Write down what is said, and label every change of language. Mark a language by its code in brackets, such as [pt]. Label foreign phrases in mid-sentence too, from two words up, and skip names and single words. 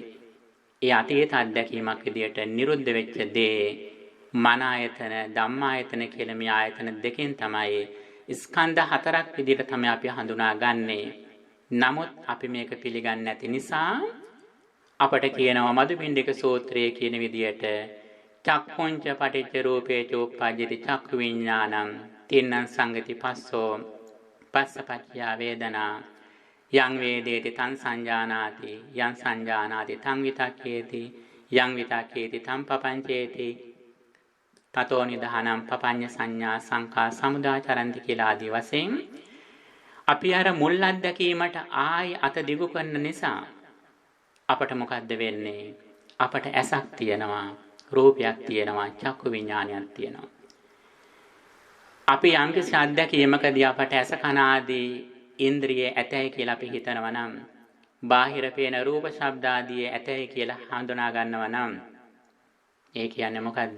[si] ඒ අතීත අත්දැකීමක් විදියට නිරුද්ධ වෙච්ච දේ මන ආයතන ධම්මායතන කියලා මේ ආයතන දෙකෙන් තමයි ස්කන්ධ හතරක් විදිහට තමයි අපි හඳුනාගන්නේ. නමුත් අපි මේක පිළිගන්නේ නැති නිසා අපට කියනවා මදුපිණ්ඩික සූත්‍රයේ කියන විදිහට [pi] චක්ඛුංච පටිච්ච රූපේ චෝප්පජ්ජති චක්ඛු විඥානං තින්නං සංගති පස්සෝ පස්සපච්චය වේදනා යං වේදේති තං සංජානාති යං සංජානාති තං විතක්කේති යං විතක්කේති තං පපංචේති තතෝ නිදහනම් පපඤ්ඤ සංඥා සංඛා සමුදාචරಂತಿ [si] කියලා ආදී වශයෙන් අපි අර මුල් අත්දැකීමට ආයි අත දිගු කරන නිසා අපට මොකද්ද වෙන්නේ? අපට ඇසක් තියෙනවා, රූපයක් තියෙනවා, චක්කු විඥානයක් තියෙනවා. අපි යම්කිසි අත්දැකීමකදී අපට ඇස කන ආදී ඉන්ද්‍රිය ඇතයි කියලා අපි හිතනවා නම්, බාහිර පේන රූප ශබ්ද ආදී ඇතයි කියලා හඳුනා ගන්නවා නම්, ඒ කියන්නේ මොකද්ද?